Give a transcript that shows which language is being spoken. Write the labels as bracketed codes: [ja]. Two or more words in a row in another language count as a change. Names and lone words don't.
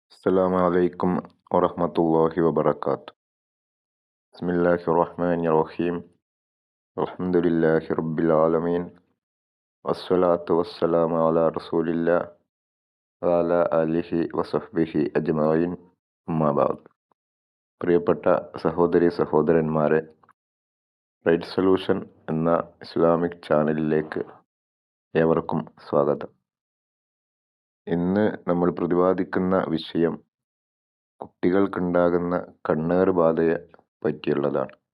[ar] السلام عليكم ورحمة الله وبركاته. بسم الله الرحمن الرحيم. الحمد لله رب العالمين. والصلاة والسلام على رسول الله وعلى آله وصحبه أجمعين. أما بعد. [ml] പ്രിയപ്പെട്ട സഹോദരി സഹോദരന്മാരെ, റൈറ്റ് സൊല്യൂഷൻ എന്ന ഇസ്ലാമിക് ചാനലിലേക്ക് ഏവർക്കും സ്വാഗതം. ഇന്ന് നമ്മൾ പ്രതിപാദിക്കുന്ന വിഷയം കുട്ടികൾക്കുണ്ടാകുന്ന കണ്ണേറ് ബാധയെ പറ്റിയുള്ളതാണ്.